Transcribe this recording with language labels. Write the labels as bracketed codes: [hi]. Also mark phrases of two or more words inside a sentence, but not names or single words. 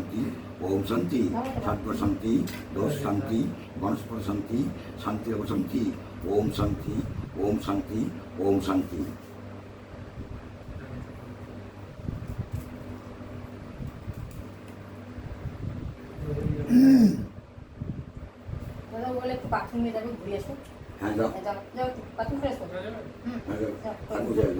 [sa] शांति दोष शांति वनस्पति शांति शांतिरेव शांति ओम शांति [bn] দাদা বলে একটু বাথরুমে যাবে ঘুরে আসো। হ্যাঁ যাও যাও যাও বাথরুম করে আসো। হুম হ্যাঁ যাও যাও। আর বুঝে যাও